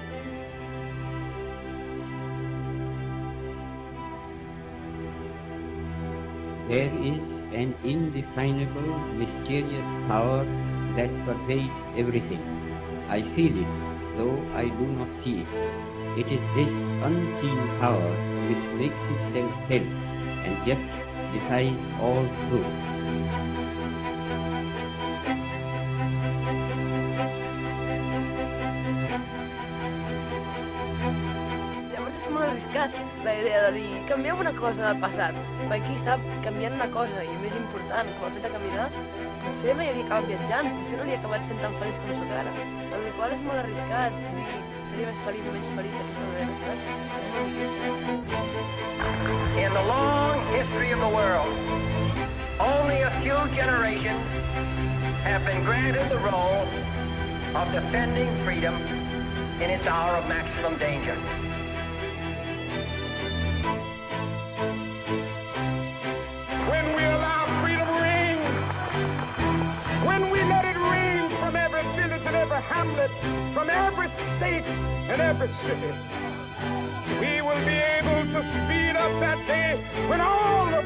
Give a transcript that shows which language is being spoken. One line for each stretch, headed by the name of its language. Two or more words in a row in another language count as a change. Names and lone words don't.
English: There is an indefinable, mysterious power that pervades everything. I feel it, though I do not see it. It is this unseen power which makes itself felt and yet defies all truth.
Catalan: La idea de dir, canviem una cosa del passat, perquè qui sap, canviant una cosa, i més important, com el fet de caminar, potser mai havia acabat viatjant, potser no hauria acabat sent tan feliç com soc ara. Per la qual és molt arriscat dir, seria més feliç o menys feliç d'aquesta manera, saps? És molt difícil.
English: In the long history of the world, only a few generations have been granted the role of defending freedom in its hour of maximum danger. When we allow freedom ring, when we let it ring from every village and every hamlet, from every state and every city, we will be able to speed up that day when all of